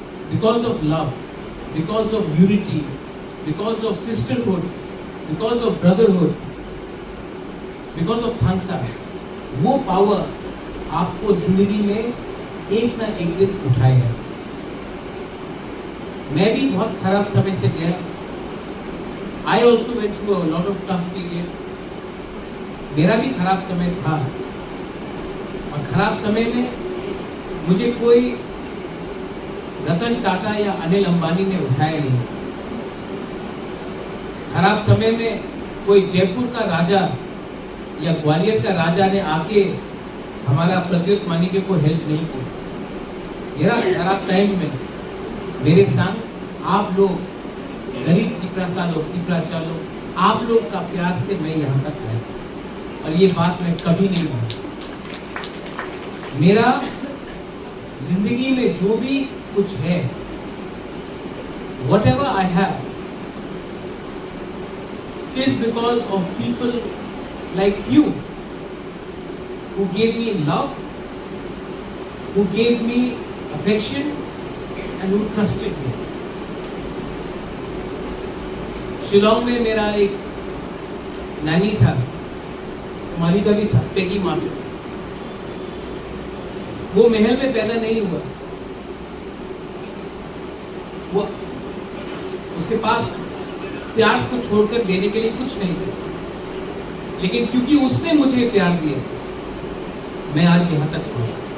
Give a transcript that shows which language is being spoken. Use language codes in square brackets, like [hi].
[en] because of love, because of unity, because of sisterhood, because of brotherhood, because of thanks, [hi] वो power आपको जिंदगी में एक ना एक दिन उठाएगा। मैं भी बहुत खराब समय से गया। [en] I also went through a lot of tough period. [hi] मेरा भी खराब समय था, और खराब समय में मुझे कोई रतन टाटा या अनिल अंबानी ने उठाया नहीं। खराब समय में कोई जयपुर का राजा या ग्वालियर का राजा ने आके हमारा प्रद्युत मानिके को हेल्प नहीं की। मेरा खराब टाइम में मेरे संग आप लोग, गरीब तिपरासा लोग, तिपराचा लोग, आप लोग का प्यार से मैं यहाँ तक आया, और ये बात मैं कभी नहीं भूलूंगा। मेरा जिंदगी में जो भी कुछ है, [en] whatever I have, is because of people like you who gave me love, who gave me affection, and who trusted me. [hi] Shillong में मेरा एक नानी था, माली का भी था, पेगी माफी। वो महल में पैदा नहीं हुआ, वो उसके पास प्यार को छोड़कर देने के लिए कुछ नहीं था, लेकिन क्योंकि उसने मुझे प्यार दिया, मैं आज यहाँ तक पहुंचा।